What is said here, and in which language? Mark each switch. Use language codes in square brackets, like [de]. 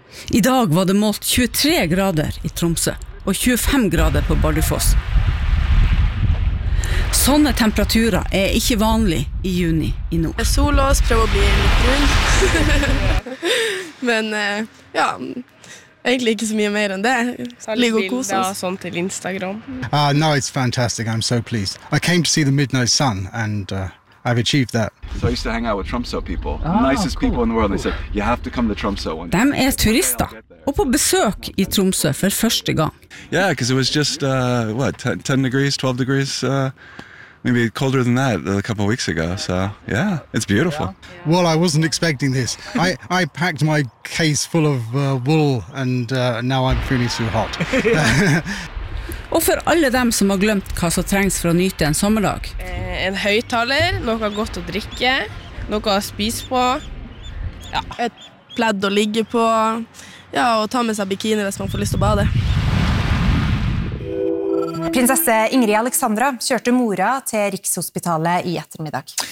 [no] I dag var det målt 23 grader i Tromsø og 25 grader på Bardufoss. Sånne temperaturer er ikke vanlig i juni i nord. Det er sol og prøv å bli litt rundt. Men ja, egentlig ikke så mye mer enn det. Ligg og kos oss. Sånn til Instagram. [en] No, it's fantastic. I'm so pleased. I came to see the midnight sun and I've achieved that. So I used to hang out with Tromsø people. The nicest people in the world. They said, you have to come to Tromsø one day. [no] De er turister, og på besøk i Tromsø for første gang. [en] Yeah, because it was just, 10 degrees, 12 degrees, maybe colder than that a couple of weeks ago. So, yeah, it's beautiful. Well, I wasn't expecting this. I packed my case full of wool, and now I'm feeling too hot. [no] Og for alle dem som har glemt hva som trengs for å nyte en sommerdag. En høytaler, noe godt å drikke, noe å spise på, ja. Et pledd å ligge på, ja, og ta med seg bikini hvis man får lyst til å bade. Prinsesse Ingrid Alexandra kjørte mora til Rikshospitalet i ettermiddag.